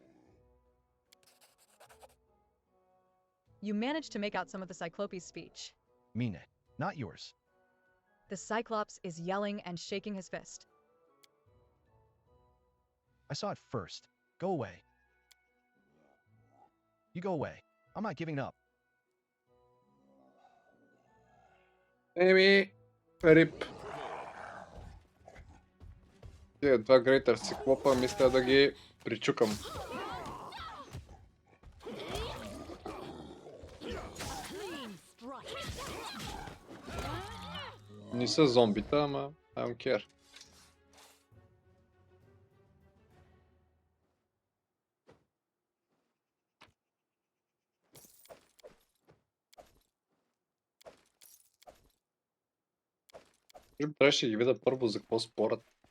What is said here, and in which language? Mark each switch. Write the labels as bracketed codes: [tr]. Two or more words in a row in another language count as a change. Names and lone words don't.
[en] You manage to make out some of the Cyclope's speech. Mean it, not yours. The Cyclops is yelling and shaking his fist. I saw it first. Go away. You go away. I'm not giving up. [bg] Еми, рип. Тия два грейтър си клопа, мисля да ги причукам. Не са зомбита, ама [en] I don't care. [bg] Трябваше да ги видя първо за какво спорят.